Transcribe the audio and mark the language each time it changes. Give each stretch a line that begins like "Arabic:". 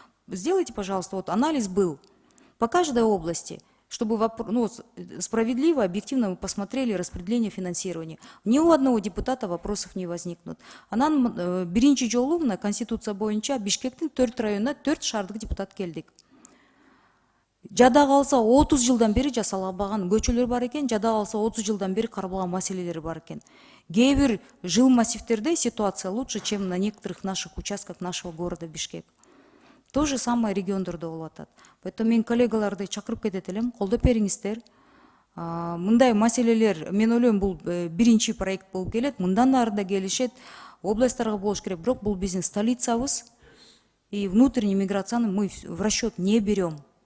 Russian: Сделайте, пожалуйста, вот анализ был по каждой области, чтобы справедливо, объективно мы посмотрели распределение финансирования. Ни у одного депутата вопросов не возникнут.
Kyrgyz: Анан биринчи жолу мына конституция боюнча Бишкектин 4 районуна 4 шаардык депутат келдик. Жада калса 30 жылдан бери жасалбаган көчөлөр бар экен, жада калса 30 жылдан бери каралбаган маселелер бар экен. Кээ бир жыл массивтерде
Russian: ситуация лучше, чем на некоторых наших участках нашего города Бишкек. То же самое
Kyrgyz: региондордо болуп атат.
Russian: Поэтому
Kyrgyz: мен коллегаларды чакырып кетет элем, колдоп бериңиздер. Мындай маселелер, мен ойлойм, бул биринчи проект болуп келет, мындан ары да келишет, областтарга болуш керек, бирок бул биздин столицабыз,
Russian: и внутренней
Kyrgyz: миграцияны
Russian: мы в расчет не берем.